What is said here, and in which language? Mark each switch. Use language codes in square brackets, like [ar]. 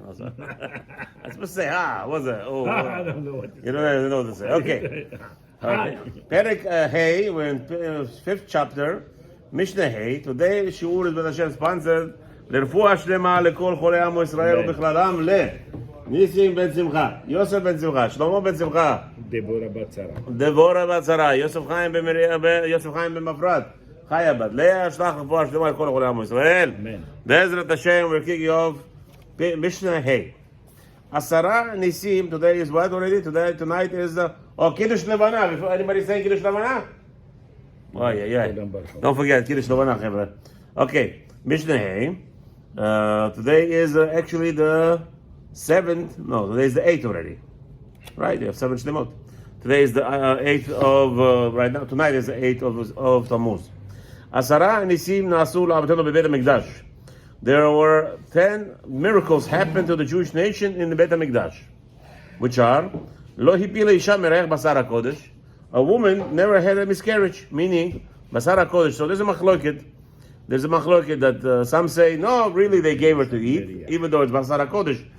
[en] I'm supposed to say, what's that? Oh, I don't know what to say. You don't know what to say. Okay. Perek Hey, we're in 5th chapter, Mishnah Hey. Today, Shiur is with Hashem sponsored. [he] לרפואה שלמה לכל חולי עמו ישראל ובכללם ניסים בן שמחה, יוסף בן שמחה, שלמה בן שמחה, דבורה בת שרה, יוסף חיים במפרט, חיה בת לאה, שלח רפואה שלמה לכל חולי עמו ישראל. [en] בעזרת השם, we're kicking off Mishnah Hey. 10 ניסים, today is what already? Tonight is קידוש לבנה. Before anybody saying קידוש לבנה? Don't forget קידוש לבנה, חבר'ה. Okay, Mishnah Hey. Today is actually the 7th. No, today is the 8th already. Right? You have 7 Shlemot. Today is the 8th of right now. Tonight is the 8th of Tammuz. [he] 10 ניסים נעשו לעבודתנו בבית המקדש. [en] There were 10 miracles happened to the Jewish nation in the Beit HaMikdash, which are [he] לא הפילה אישה מריח בשר הקודש. [en] A woman never had a miscarriage, meaning בשר הקודש. So there's a machloket. There's a machloket that some say, no, really they gave her to eat, even though it's Basar HaKodesh.